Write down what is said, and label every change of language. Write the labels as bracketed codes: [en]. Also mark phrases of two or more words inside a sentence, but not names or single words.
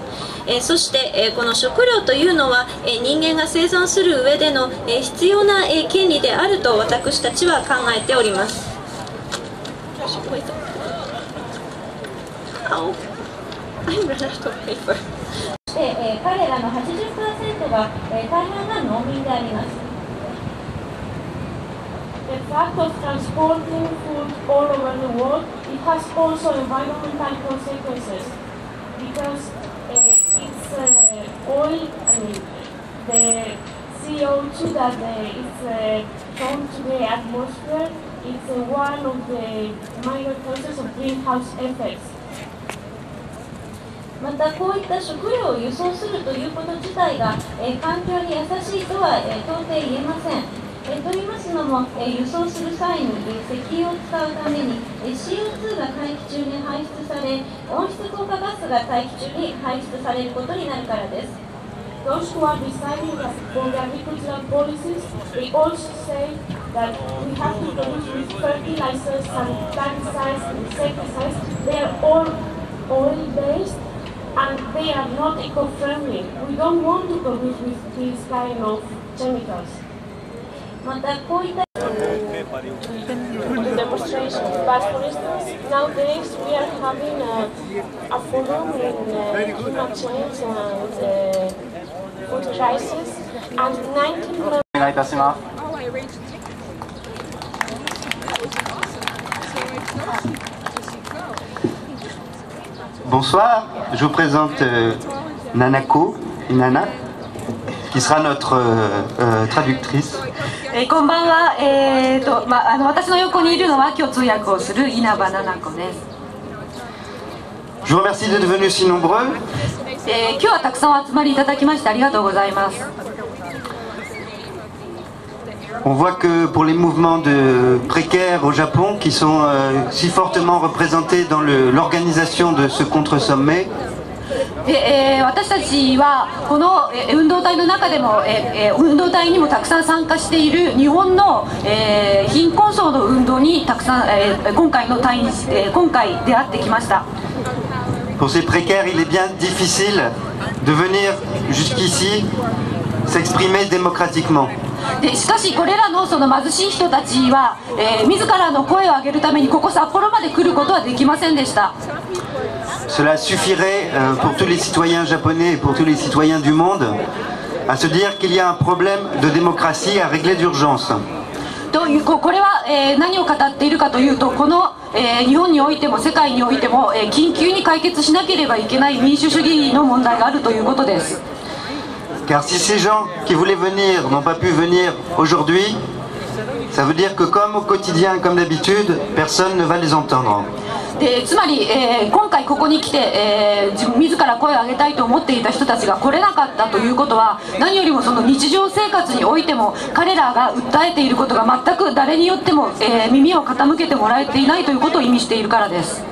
[ja] そして、この食料というのは、人間が生存する上での、必要な、権利であると私たちは考えております。彼らの 80% が、大半が農民であります。 [en] fact of transporting food all over the world, it has also environmental consequences because it's oil, the CO2 that is thrown to the atmosphere is one of the minor causes of greenhouse effects. [ja] またこういった食料を輸送するということ自体が、環境に優しいとは、到底言えません。と言いますのも、輸送する際に、石油を使うために、CO2 が大気中に排出され、温室効果ガスが大気中に排出されることになるからです。 [en] Those who are deciding for the agricultural policies, they also say that we have to produce with fertilizers and pesticides and insecticides. They are all oil-based and they are not eco-friendly. We don't want to produce with these kind of chemicals. [ja] またこういった [en] demonstration. But for instance, nowadays we are having a forum in climate change and food crisis, and 19 members. [ja] お願いいたします。 [fr] Bonsoir, je vous présente Nanako, Inana, qui sera notre traductrice. [ja] こんばんは。私の横にいるのは今日通訳をする稲葉奈々子です。 [fr] Je vous remercie d'être venus si nombreux. [ja] 今日はたくさんお集まりいただきましてありがとうございます。 [fr] On voit que pour les mouvements de précaires au Japon, qui sont si fortement représentés dans l'organisation de ce contre-sommet, [ja] 私たちはこの運動体の中でも運動体にもたくさん参加している日本の貧困層の運動にたくさん今回出会ってきました。 [fr] Pour ces précaires, il est bien difficile de venir jusqu'ici s'exprimer démocratiquement. [ja] しかしこれらのその貧しい人たちは、自らの声を上げるためにここ札幌まで来ることはできませんでした。 [fr] Cela suffirait pour tous les citoyens japonais et pour tous les citoyens du monde à se dire qu'il y a un problème de démocratie à régler d'urgence. [ja] これは、何を語っているかというとこの、日本においても世界においても、緊急に解決しなければいけない民主主義の問題があるということです。 [fr] Car si ces gens qui voulaient venir n'ont pas pu venir aujourd'hui, ça veut dire que comme au quotidien, comme d'habitude, personne ne va les entendre. [ja] つまり、今回ここに来て、自ら声を上げたいと思っていた人たちが来れなかったということは何よりもその日常生活においても彼らが訴えていることが全く誰によっても、耳を傾けてもらえていないということを意味しているからです。